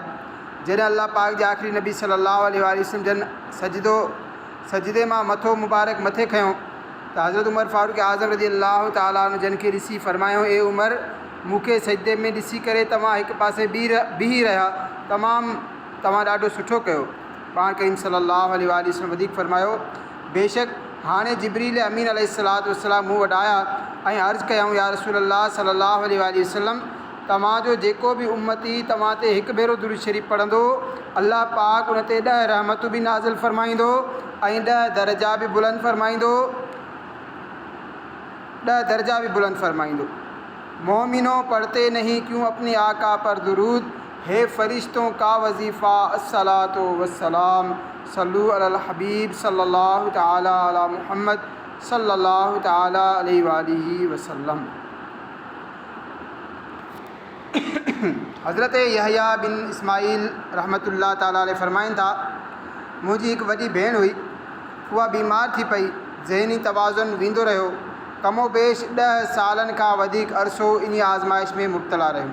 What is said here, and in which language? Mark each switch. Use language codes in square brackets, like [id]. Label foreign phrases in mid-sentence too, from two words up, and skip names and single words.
[sd] जॾहिं अल्लाह पाक जे आख़िरी नबी [ar] صلى الله عليه وسلم [sd] जन सजदे मां मथो मुबारक मथे खयों त हज़रत उमर फ़ारूक़ आज़म [ar] رضي الله تعالى عنه [sd] जन खे ॾिसी फ़रमायो, ए उमर, मूंखे सजदे में ॾिसी करे तव्हां हिकु पासे बीही रहिया, तव्हां ॾाढो सुठो कयो। पाण करीम [ar] صلى الله عليه وسلم [sd] वधीक फ़रमायो, बेशक हाणे जिब्रील अमीन [ar] عليه الصلاة والسلام [sd] मूं वटि आया ऐं अर्ज़ु कयऊं, [ar] يا رسول الله صلى الله عليه وسلم, [sd] तव्हांजो जेको बि उम्मती तव्हां ते हिकु भेरो दुरूद शरीफ़ पढ़ंदो, अल्लाह पाक उन ते 10 रहमतूं बि नाज़िल फ़रमाईंदो ऐं 10 दर्जा बि बुलंद फ़रमाईंदो। [ur] مومنو، پڑھتے نہیں کیوں اپنے آقا پر درود، ہے فرشتوں کا وظیفہ [ar] الصلاة والسلام، صلوا على الحبيب صلى الله تعالى على محمد صلى الله تعالى عليه وآله وسلم. [sd] हज़रत यहया बिन इस्माइल [ar] رحمة الله تعالى عليه [sd] फ़रमाइनि था, मुंहिंजी हिकु वॾी भेण हुई, उहा बीमार थी पई, ज़हनी तवाज़ुन वेंदो रहियो। कमोबेश 10 सालनि खां वधीक अरसो इन आज़माइश में मुब्तला रहियो।